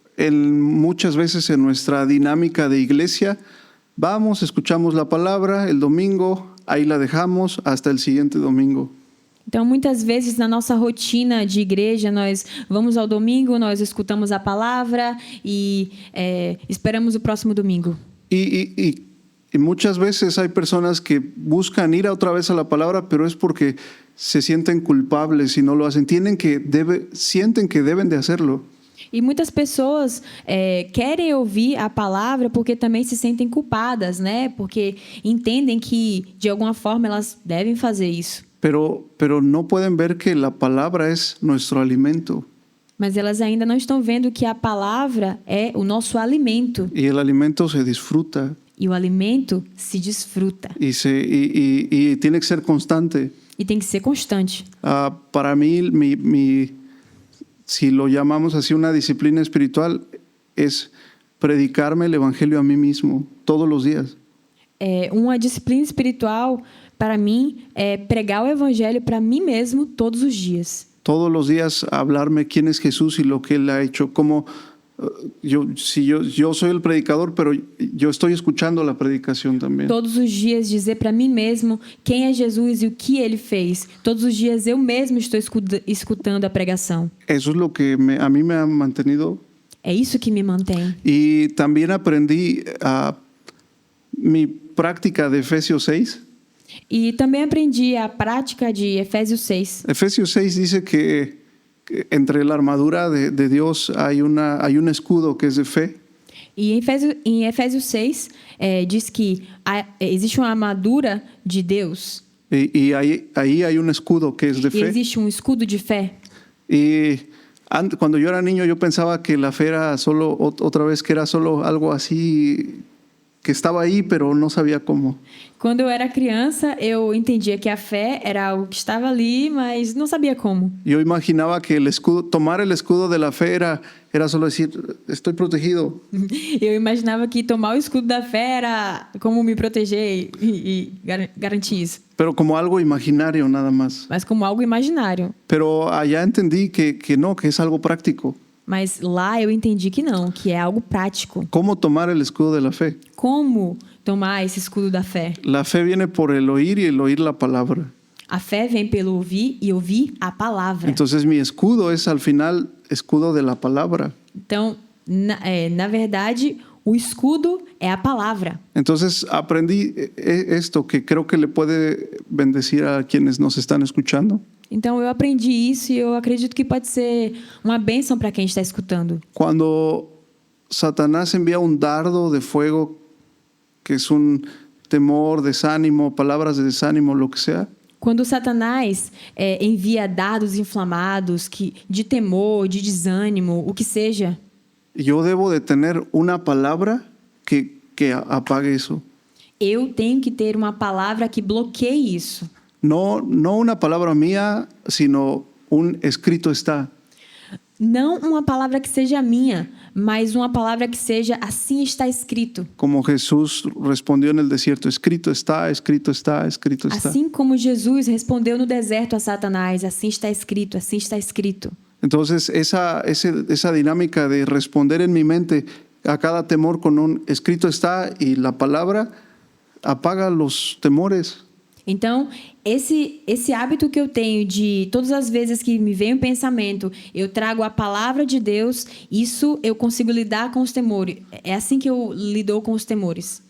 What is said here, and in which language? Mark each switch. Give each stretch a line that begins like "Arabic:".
Spanish: muchas veces en nuestra dinámica de iglesia, vamos, escuchamos la palabra el domingo, ahí la dejamos hasta el siguiente domingo.
Portuguese: Então, muitas vezes, na nossa rotina de igreja, nós vamos ao domingo, nós escutamos a palavra e esperamos o próximo domingo.
Spanish: Y muchas veces hay personas que buscan ir otra vez a la palabra, pero es porque se sienten culpables y no lo hacen. Sienten que deben de hacerlo.
Portuguese: E muitas pessoas querem ouvir a palavra porque também se sentem culpadas, né? Porque entendem que, de alguma forma, elas devem fazer isso.
Spanish: Pero no pueden ver que la palabra es nuestro alimento.
Portuguese: Mas elas ainda não estão vendo que a palavra é o nosso alimento.
Spanish: Y el alimento se disfruta.
Portuguese: E o alimento se desfruta.
Spanish: Y tiene que ser constante.
Portuguese: E tem que ser constante.
Spanish: Para mí, si lo llamamos así, una disciplina espiritual, es predicarme el evangelio a mí mismo todos los días.
Portuguese: Uma disciplina espiritual, para mim, é pregar o evangelho para mim mesmo todos os dias.
Spanish: Todos los días hablarme quién es Jesús y lo que Él ha hecho. Como yo soy el predicador, pero yo estoy escuchando la predicación también.
Portuguese: Todos os dias dizer para mim mesmo quem é Jesus e o que Ele fez. Todos os dias eu mesmo estou escutando a pregação.
Spanish: Eso es lo que a mí me ha mantenido.
Portuguese: É isso que me mantém.
Spanish: Y también aprendí mi práctica de Efesios 6.
Portuguese: E também aprendi a prática de Efésios 6.
Spanish: Efesios 6 dice que entre la armadura de Dios hay un escudo que es de fe.
Portuguese: E em Efésios 6 diz que existe uma armadura de Deus.
Spanish: Y ahí hay un escudo que es de
Portuguese: E
Spanish: fe.
Portuguese: existe um escudo de fé.
Spanish: Y cuando yo era niño yo pensaba que la fe era solo, otra vez, que era solo algo así que estaba ahí, pero no sabía cómo.
Portuguese: Quando eu era criança, eu entendia que a fé era algo que estava ali, mas não sabia como.
Spanish: Yo imaginaba que tomar el escudo de la fe era solo decir, estoy protegido.
Portuguese: Eu imaginava que tomar o escudo da fé era como me proteger e garantir isso.
Spanish: Pero como algo imaginario nada más.
Portuguese: Mas como algo imaginário.
Spanish: Pero allá entendí que no, que es algo práctico.
Portuguese: Mas lá eu entendi que não, que é algo prático.
Spanish: ¿Cómo tomar el escudo de la fe?
Portuguese: Como tomar esse escudo da fé?
Spanish: La fe viene por el oír y el oír la palabra.
Portuguese: A fé vem pelo ouvir e ouvir a palavra.
Spanish: Entonces mi escudo es al final escudo de la palabra.
Portuguese: Então, na verdade, o escudo é a palavra.
Spanish: Entonces aprendí esto que creo que le puede bendecir a quienes nos están escuchando.
Portuguese: Então, eu aprendi isso e eu acredito que pode ser uma bênção para quem está escutando.
Spanish: Cuando Satanás envía un dardo de fuego, que es un temor, desánimo, palabras de desánimo, lo que sea.
Portuguese: Quando Satanás envia dardos inflamados de temor, de desânimo, o que seja,
Spanish: yo debo de tener una palabra que apague eso.
Portuguese: eu tenho que ter uma palavra que bloqueie isso.
Spanish: No una palabra mía, sino un escrito está.
Portuguese: Não uma palavra que seja minha, mas uma palavra que seja assim está escrito.
Spanish: Como Jesús respondió en el desierto, escrito está, escrito está, escrito está.
Portuguese: Assim como Jesus respondeu no deserto a Satanás, assim está escrito, assim está escrito.
Spanish: Entonces esa dinámica de responder en mi mente a cada temor con un escrito está y la palabra apaga los temores.
Portuguese: Então, esse hábito que eu tenho de todas as vezes que me vem um pensamento, eu trago a palavra de Deus, isso eu consigo lidar com os temores. É assim que eu lido com os temores.